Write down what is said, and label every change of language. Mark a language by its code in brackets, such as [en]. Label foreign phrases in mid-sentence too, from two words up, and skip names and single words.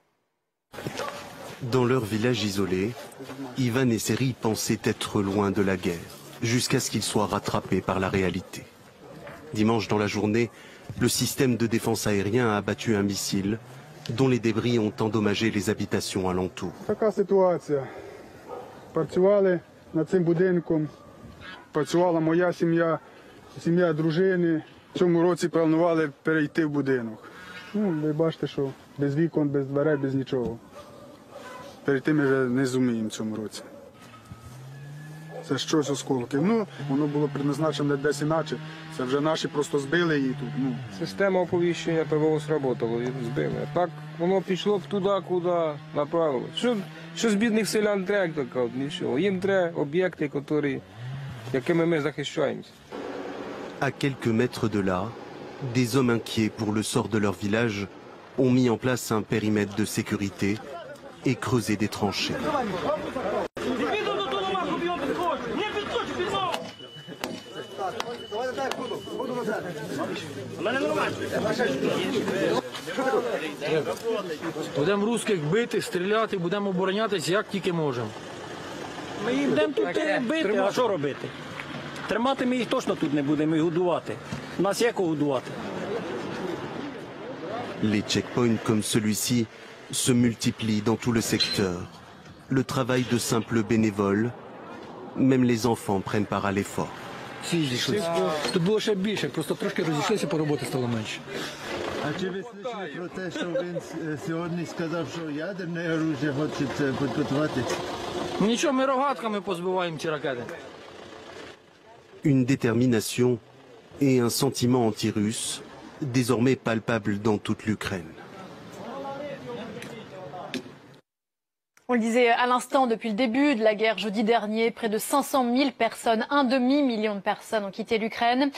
[fr] Dans leur village isolé, Ivan et Seri pensaient être loin de la guerre, jusqu'à ce qu'ils soient rattrapés par la réalité. Dimanche dans la journée, le système de défense aérien a abattu un missile dont les débris ont endommagé les habitations alentour. [uk] Така ситуація. Працювали над цим будинком, працювала моя сім'я, сім'я дружини. В цьому році планували перейти в будинок. Ви бачите, що без вікон, без дверей, без нічого. Перейти ми вже не зуміємо в цьому році. Це щось осколки. Воно було призначене десь іначе. Це вже наші просто збили її тут. Система оповіщення ПВО сработала, її збили. Так воно пішло б туди, куди направило. Що з бідних селян треба, як то кажуть, нічого. Їм треба об'єкти, якими ми захищаємося. [fr] À quelques mètres de là, des hommes inquiets pour le sort de leur village ont mis en place un périmètre de sécurité et creusé des tranchées. [uk] Будемо русських бити, стріляти, будемо оборонятися, як тільки можемо. Ми їх будемо тут бити, а що робити? Тримати ми їх точно тут не будемо і годувати. У нас є кого годувати. [fr] Les checkpoints comme celui-ci se multiplient dans tout le secteur. Le travail de simples bénévoles, même les enfants prennent part à l'effort. [uk] Всі зійшлися. Тут було ще більше, просто трошки розійшлися, по роботи стало менше. А чи ви слышали про те, що він сьогодні сказав, що ядерне оружие хоче підготувати? Нічого, ми рогатками позбиваємо ці ракети. [fr] Une détermination et un sentiment anti-russe désormais palpable dans toute l'Ukraine. On le disait à l'instant, depuis le début de la guerre jeudi dernier, près de 500 000 personnes, un demi-million de personnes ont quitté l'Ukraine.